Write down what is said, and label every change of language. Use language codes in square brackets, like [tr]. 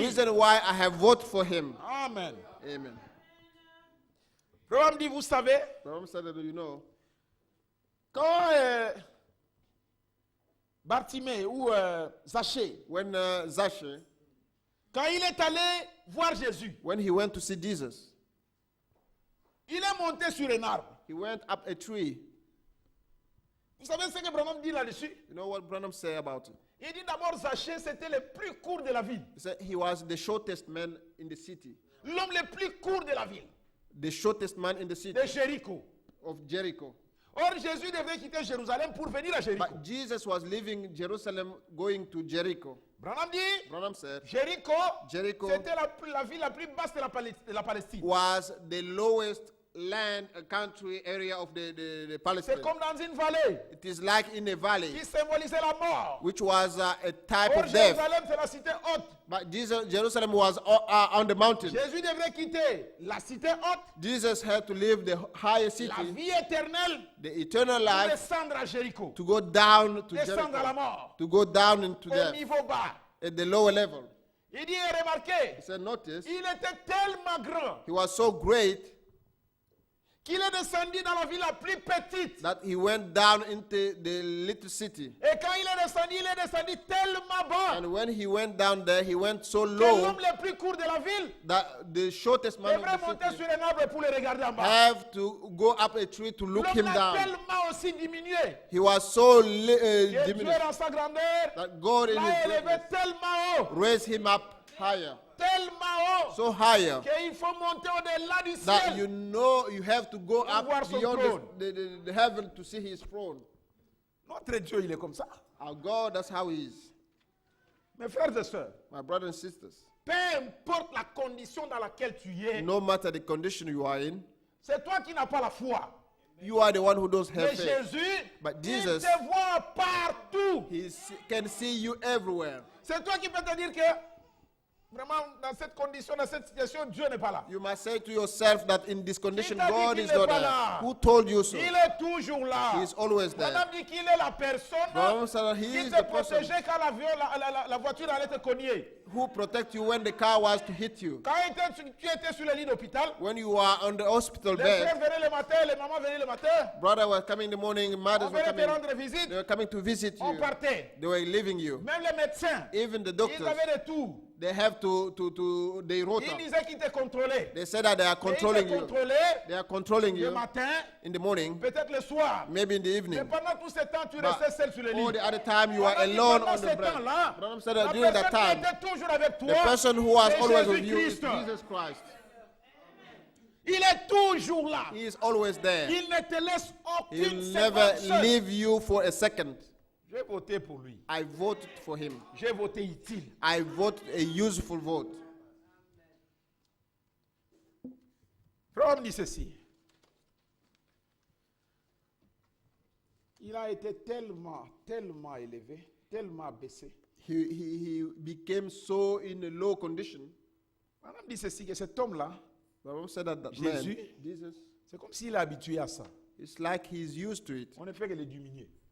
[en] Reason why I have voted for him. Amen. Amen. [fr] Branham dit, vous savez, [en] Branham said that, you know, [fr] quand Bartimée ou Zachée, [en] when Zachary, [fr] quand il est allé voir Jésus, [en] when he went to see Jesus, [fr] il est monté sur un arbre. [en] he went up a tree. [fr] Vous savez ce que Branham dit là-dessus? [en] You know what Branham said about it? [fr] Il dit d'abord Zachée, c'était le plus court de la ville. [en] He said he was the shortest man in the city. [fr] L'homme le plus court de la ville, [en] The shortest man in the city [fr] de Jéricho. [en] of Jericho. [fr] Or, Jésus devait quitter Jérusalem pour venir à Jéricho. [en] But Jesus was leaving Jerusalem going to Jericho. [fr] Branham dit, [en] Branham said [fr] Jéricho, [en] Jericho [fr] c'était la ville la plus basse de la Palestine. [en] was the lowest land, country area of the [fr] C'est [en] Palestine. [fr] comme dans une vallée [en] It is like in a valley, [fr] qui symbolisait la mort. [en] which was a type [fr] Or, [en] of death. [fr] Jérusalem, c'est la cité haute. [en] But Jerusalem was on the mountain. [fr] Jésus devrait quitter la cité haute, [en] Jesus had to leave the higher [fr] la [en] city, [fr] vie éternelle, [en] the eternal [fr] pour [en] life, [fr] descendre à Jéricho. [en] to go down to [fr] Descendre à la [en] Jericho, [fr] mort. [en] to go down into [fr] Au [en] death [fr] niveau bas. [en] at the lower level. [fr] Il dit, remarquez, [en] He said, notice, [fr] il était tellement grand [en] he was so great [fr] qu'il est descendu dans la ville la plus petite. [en] that he went down into the little city. [fr] Et quand il est descendu tellement bas [en] And when he went down there, he went so [fr] que [en] low [fr] l'homme le plus court de la ville [en] that the shortest man [fr] devrait [en] of the [fr] monter [en] city [fr] sur un arbre pour le regarder en bas. [en] have to go up a tree to look [fr] L'homme [en] him a down. [fr] tellement aussi diminué [en] He was so [fr] que Dieu [en] diminished [fr] dans sa grandeur [en] that God in [fr] l'a [en] his [fr] élevé [en] greatness [fr] tellement haut, [en] raised him up higher, [fr] tellement haut, [en] so higher [fr] qu'il faut monter au-delà du [en] that [fr] ciel. [en] you know you have to go up [fr] voir son [en] beyond throne. the heaven to see his throne. [fr] Notre Dieu, il est comme ça. [en] Our God, that's how he is. [fr] Mes frères et sœurs, [en] My brothers and sisters, [fr] peu importe la condition dans laquelle tu es, [en] no matter the condition you are in, [fr] C'est toi qui n'as pas la foi. [en] You are the one who doesn't have [fr] Mais [en] faith. [fr] Jésus, [en] But [fr] il [en] Jesus- [fr] te voit partout. [en] Can see you everywhere. [fr] C'est toi qui peux te dire que, vraiment, dans cette condition, dans cette situation, Dieu n'est pas là. [en] You must say to yourself that in this condition, [fr] t'a dit [en] God [fr] qu'il [en] is [fr] n'est [en] not [fr] pas [en] there. [fr] là? [en] Who told you so? [fr] Il est toujours là. [en] He is always there. [fr] Madame dit qu'il est la personne [en] Brother said that he [fr] qui [en] is [fr] te [en] the person [fr] protégeait quand la voiture allait te cogner. [en] who protect you when the car was to hit you. [fr] Quand tu étais sur le lit d'hôpital, [en] When you are on the hospital [fr] les frères [en] bed, [fr] venaient le matin, les mamans venaient le matin. [en] brother was coming in the morning, [fr] On [en] mothers were [fr] venait te [en] coming. [fr] rendre visite, [en] They were coming to visit [fr] on [en] you. [fr] partait. [en] They were leaving you. [fr] Même les médecins, [en] Even the [fr] ils [en] doctors, [fr] avaient de tout. [en] they have they wrote [fr] Ils [en] up. [fr] disaient qu'ils te contrôlaient. [en] They said that they are [fr] Mais ils te [en] controlling you. [fr] contrôlaient [en] They are controlling [fr] le [en] you [fr] matin, [en] in the morning, [fr] peut-être le soir. [en] maybe in the [fr] Mais [en] evening. [fr] pendant tout ce temps, tu [en] But [fr] restais seul sur le lit. [en] all the other time you are [fr] Pendant [en] alone [fr] pendant [en] on [fr] ce [en] the bed. [fr] temps-là, [en] Brother said [fr] la [en] that during that [fr] personne qui [en] time, [fr] était toujours avec toi, [en] the person who was [fr] c'est [en] always with you is [fr] Jésus-Christ. [en] Jesus Christ. [fr] Il est toujours là. [en] He is always there. [fr] Il ne te laisse aucune [en] He'll never [fr] seconde seule. [en] leave you for a second. [fr] J'ai voté pour lui. [en] I voted for him. [fr] J'ai voté utile. [en] I vote a useful vote. [fr] Frère dit ceci. Il a été tellement élevé, tellement baissé. [en] He became so in a low condition. [fr] Madame dit ceci, que cet homme-là, [en] The Bible said that [fr] Jésus, [en] man, Jesus, [fr] c'est comme s'il est habitué à ça. [en] it's like he's used to it. [fr] On ne fait que le diminuer.